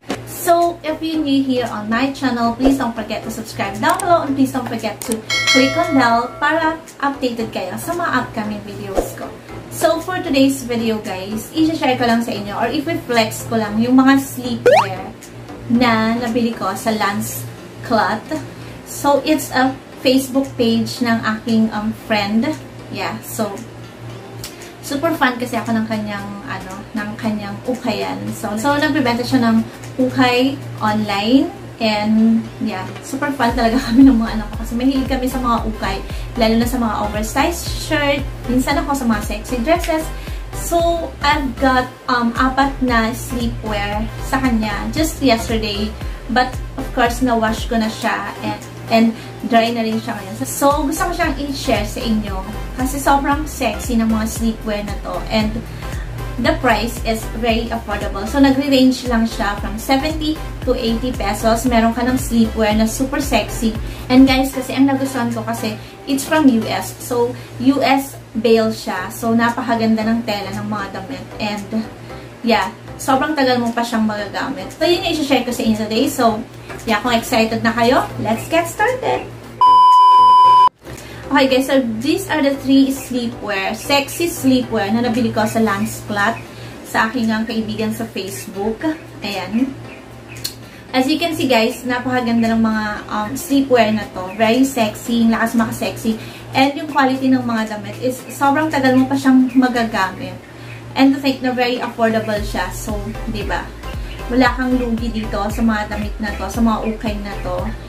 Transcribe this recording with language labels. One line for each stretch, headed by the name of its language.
English: So, if you're new here on my channel, please don't forget to subscribe down below and please don't forget to click on bell
Filipino: para updated kayo sa mga upcoming videos ko.
English: So, for today's video guys,
Filipino: i-share ko lang sa inyo or i-flex ko lang yung mga sleepwear na nabili ko sa Lance Cloth.
English: So, it's a Facebook page
Filipino: ng aking friend. Yeah, so, super fan kasi ako ng kanyang, ng kanyang ukayan. So nagbibenta siya ng ukay online. And, yeah, super fan talaga kami ng mga anak ko. Kasi mahilig kami sa mga ukay. Lalo na sa mga oversized shirt. Minsan ako sa mga sexy dresses.
English: So, I've got 4
Filipino: na sleepwear sa kanya
English: just yesterday. But, of course,
Filipino: na-wash ko na siya. And dry na rin siya ngayon. So, gusto ko siyang i-share sa inyo. Kasi sobrang sexy ng mga sleepwear na to.
English: And, the price is very affordable.
Filipino: So, nagre-range lang siya
English: from 70 to 80 pesos.
Filipino: Meron ka ng sleepwear na super sexy. And guys, kasi ang nagustuhan ko kasi
English: it's from US.
Filipino: So, US bale siya. So, napakaganda ng tela ng mga damit. And, yeah, sobrang tagal mo pa siyang magagamit. So, yun yung i-share ko sa inyo today. So, yeah, kung excited na kayo,
English: let's get started! Okay guys, so these are the 3 sleepwear, sexy sleepwear
Filipino: na nabili ko sa Lance Cloth sa aking kaibigan sa Facebook. Ayan.
English: As you can see guys,
Filipino: napakaganda ng mga sleepwear na to. Very sexy, lakas maka-sexy. And yung quality ng mga damit is sobrang tagal mo pa siyang magagamit.
English: And to think na very affordable siya.
Filipino: So, di ba? Wala kang lugi dito sa mga damit na to, sa mga ukay na to.